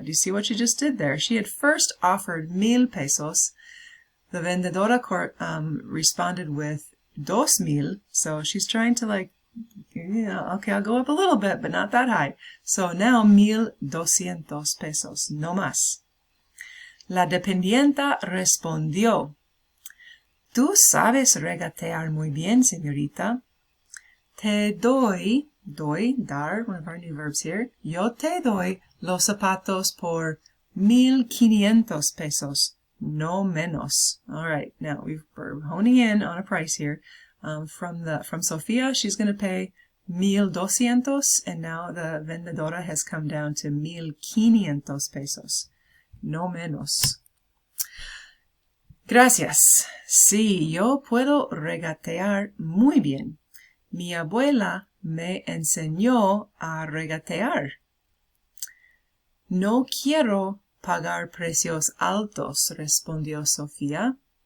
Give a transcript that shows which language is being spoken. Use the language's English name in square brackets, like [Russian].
[English] Do you see what she just did there? She had first offered 1,000 pesos. The vendedora responded with 2,000, so she's trying to okay, I'll go up a little bit, but not that high. So now 1,200 pesos, [Spanish] no más. La dependienta respondió: Tú sabes regatear muy bien, señorita. Te doy, [English] dar, one of our new verbs here. [Spanish] Yo te doy los zapatos por 1,500 pesos. No menos. [English] All right, now we're honing in on a price here. From Sofía, she's going to pay 1,200, and now the vendedora has come down to 1,500 pesos. [Spanish] No menos. Gracias. Sí, yo puedo regatear muy bien. Mi abuela me enseñó a regatear. No quiero pagar precios altos, respondió Sofía.